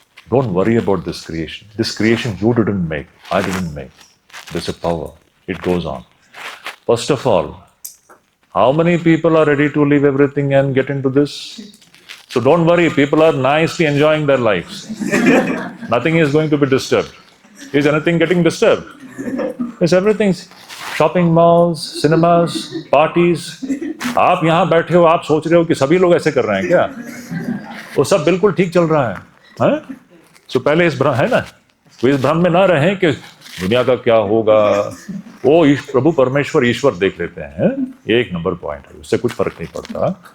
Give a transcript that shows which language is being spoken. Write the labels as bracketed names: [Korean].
[English] Don't worry about this creation you didn't make, I didn't make. There's a power, it goes on. First of all, how many people are ready to leave everything and get into this? So don't worry, people are nicely enjoying their lives. Nothing is going to be disturbed. Is anything getting disturbed? Yes, everything's shopping malls, cinemas, parties. [Hindi] आप यहाँ बैठे हो, आप सोच रहे हो कि सभी लोग ऐसे कर रहे हैं क्या? वो सब बिल्कुल ठीक चल रहा है, हैं? So पहले इस भ्रम है ना, तो इस भ्रम में ना रहें कि दुनिया का क्या होगा। वो प्रभु परमेश्वर ईश्वर देख लेते हैं, एक नंबर पॉइंट है, उससे कुछ फर्क नहीं पड़ता।